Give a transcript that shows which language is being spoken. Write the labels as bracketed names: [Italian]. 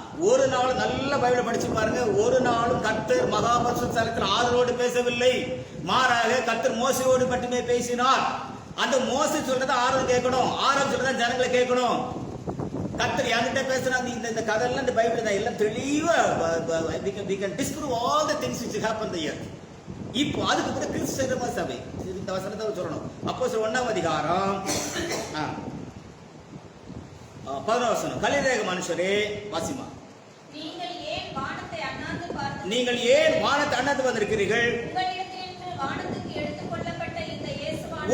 [Tamil] ஒரு நாள் நல்ல பைபிளை படிச்சு பாருங்க. ஒரு நாளும் கர்த்தர் மகாபரிசுத்த ஸ்தலத்தில் ஆரோடு பேசவில்லை. மாறாக கர்த்தர் மோசையோடு மட்டுமே பேசினார். அந்த மோசே சொல்றதை ஆரோன் கேட்கணும், ஆரோன் சொல்றதை ஜனங்களை கேட்கணும். கர்த்தர் என்கிட்ட பேசுறாங்க. இந்த கதையெல்லாம் இந்த பைபிள் தான் எல்லாம் தெளிவா [English] we can disprove all the things which happen in the earth. [Tamil] இப்போ அதுக்கு பிறகு கிறிஸ்தவ சபை இந்த வசனத்தை சொல்லணும். அப்போஸ்தலர் 1ஆம் அதிகாரம் 11 வசனம். கலிலேக மனுஷரே வாசிமா, நீங்கள் ஏன் வானத்தை அண்ணாந்து பார்த்து, நீங்கள் ஏன் வானத்தை அண்ணாந்து வந்திருக்கிறீர்கள்? உங்களிடத்திலிருந்து வானத்துக்கு எடுத்துக்கொள்ளப்பட்ட இந்த இயேசுவானவர்,